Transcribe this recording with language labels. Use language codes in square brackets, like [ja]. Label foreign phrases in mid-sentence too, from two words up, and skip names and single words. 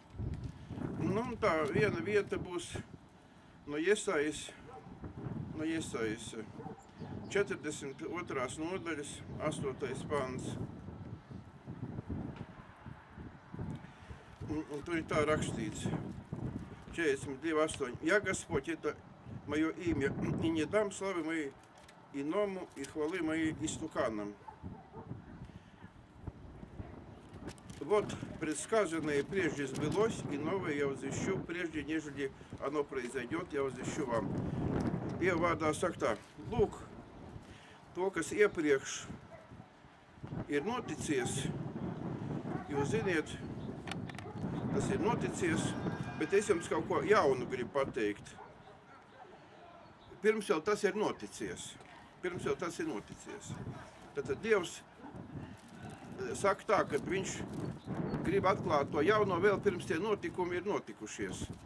[lv] Un tā viena vieta būs no Jesajas 42. nodaļas, 8. pants. Un tur ir tā rakstīts, 42:8. [ru] Ja Господь, это мое имя, и не дам славы моей иному и хвалы моей истуканам. Вот предсказанное прежде сбылось, и новое я возвещу, прежде нежели оно произойдет, я возвещу вам. [lv] Dieva vārdā saka tā, lūk, to, kas iepriekš ir noticies, jūs ziniet, tas ir noticies, bet es jums kaut ko jaunu gribu pateikt. Pirms jau tas ir noticies. Tātad Dievs saka tā, ka viņš grib atklāt to jauno vēl pirms tie notikumi ir notikušies.